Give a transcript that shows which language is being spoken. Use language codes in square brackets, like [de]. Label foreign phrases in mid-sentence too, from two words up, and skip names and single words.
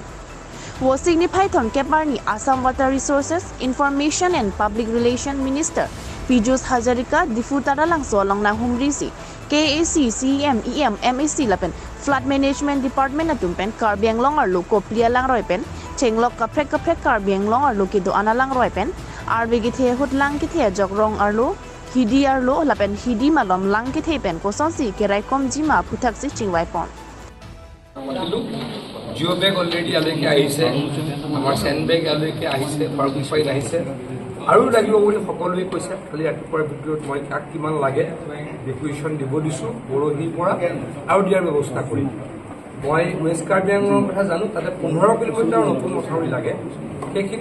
[mjw] Wo signify thon keparni Assam Water Resources, Information and Public Relation Minister Piyush Hazarika difutara langso along na humrisi KAC CEM EM MAC lapen Flood Management Department atumpen Karbi Anglong arlo koplia lang roipen chenglok kaprek Karbi Anglong arlo kido analang roipen arbe githe hut lang kithe jogrong arlo hidi arlo lapen hidi malom lang kithe pen kosonsi kerai kom jima phuthak si chingwai pon [en] geo bag [as] অলৰেডি ইয়ালৈকে আহিছে আমাৰ [en] sand bag [as] ইয়ালৈকে আহিছে [en] parking file [as] আহিছে আৰু লাগিব বুলি সকলোৱে কৈছে খালি ৰাতিপুৱাৰ ভিতৰত মই কাক কিমান লাগে ডেপুটেশ্যন দিব দিছোঁ পৰহিৰ পৰা আৰু দিয়াৰ ব্যৱস্থা কৰিম মই ৱেষ্ট কাৰ্বি আংলঙৰ কথা জানো তাতে 15 কিলোমিটাৰ নতুন মথাউৰি লাগে সেইখিনি